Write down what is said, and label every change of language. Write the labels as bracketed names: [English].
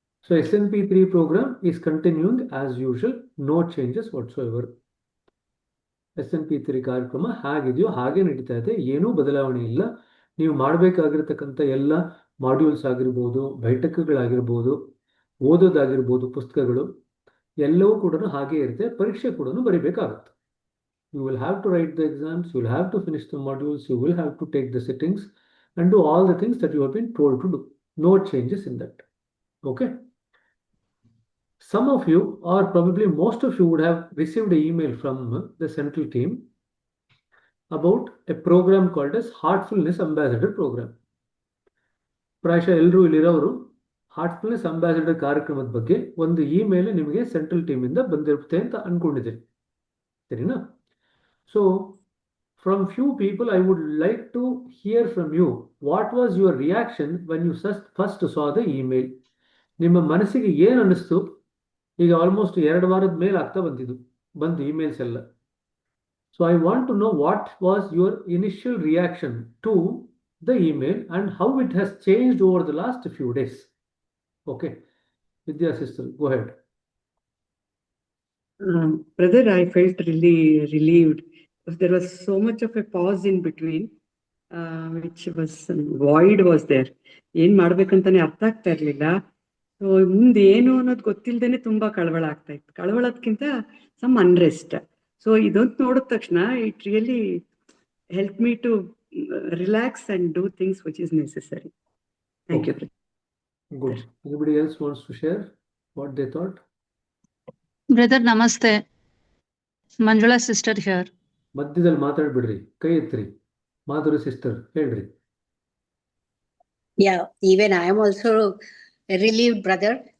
[English] So SNP3 program is continuing as usual, no changes whatsoever. [Kannada] SNP3 ಕಾರ್ಯಕ್ರಮ ಹಾಗಿದೆಯೋ ಹಾಗೆ ನಡೀತಾ ಇದೆ, ಏನೂ ಬದಲಾವಣೆ ಇಲ್ಲ. ನೀವು ಮಾಡಬೇಕಾಗಿರತಕ್ಕಂಥ ಎಲ್ಲ ಮಾಡ್ಯೂಲ್ಸ್ ಆಗಿರ್ಬೋದು, ಬೈಠಕಗಳಾಗಿರ್ಬೋದು, ಓದೋದಾಗಿರ್ಬೋದು, ಪುಸ್ತಕಗಳು ಎಲ್ಲವೂ ಕೂಡ ಹಾಗೆ ಇರುತ್ತೆ. ಪರೀಕ್ಷೆ ಕೂಡ ಬರೀಬೇಕಾಗುತ್ತೆ. [English] You will have to write the exams, you will have to finish the modules, you will have to take the sittings and do all the things that you have been told to do. No changes in that. Okay. Some of you, or probably most of you, would have received an email from the central team about a program called as Heartfulness Ambassador Program. [Kannada] ಪ್ರಾಯಶಃ ಎಲ್ಲರೂ ಇಲ್ಲಿರೋರು Heartfulness ambassador ಕಾರ್ಯಕ್ರಮದ ಬಗ್ಗೆ ಒಂದು email ನಿಮಗೆ central ಟೀಮಿಂದ ಬಂದಿರುತ್ತೆ ಅಂತ ಅನ್ಕೊಂಡಿದ್ದೀನಿ. ಸರಿನಾ? [English] So from few people, I would like to hear from you. What was your reaction when you first saw the email? [Kannada] ನಿಮ್ಮ ಮನಸ್ಸಿಗೆ ಏನು ಅನ್ನಿಸ್ತು? ಈಗ ಆಲ್ಮೋಸ್ಟ್ 2 ವಾರದ ಮೇಲೆ ಆಗ್ತಾ ಬಂದು ಇಮೇಲ್ಸ್ ಎಲ್ಲ. [English] So I want to know what was your initial reaction to the email and how it has changed over the last few days. Okay. Vidya sister, go ahead. Brother, I felt really relieved. There was so much of a pause in between, which was void was there. [Kannada] ಏನ್ ಮಾಡ್ಬೇಕಂತಾನೆ ಅರ್ಥ ಆಗ್ತಾ ಇರ್ಲಿಲ್ಲ. So ಮುಂದೆ ಏನು ಅನ್ನೋದು ಗೊತ್ತಿಲ್ದೇನೆ ತುಂಬಾ ಕಳವಳ ಆಗ್ತಾ ಇತ್ತು. ಕಳವಳದ್ಕಿಂತ [English] Some unrest. [Kannada] ಸೊ ಇದೊಂದು ನೋಡಿದ ತಕ್ಷಣ [English] It really help me to relax and do things which is necessary. Thank you. Good. Anybody else wants to share what they thought? Brother, namaste. Manjula sister here. [Kannada] ಮಧ್ಯದಲ್ಲಿ ಮಾತಾಡ್ಬಿಡ್ರಿ, ಕೈ ಎತ್ರಿ. Madhuri sister ಹೇಳ್ರಿ. [English] Yeah, even I am also relieved, brother.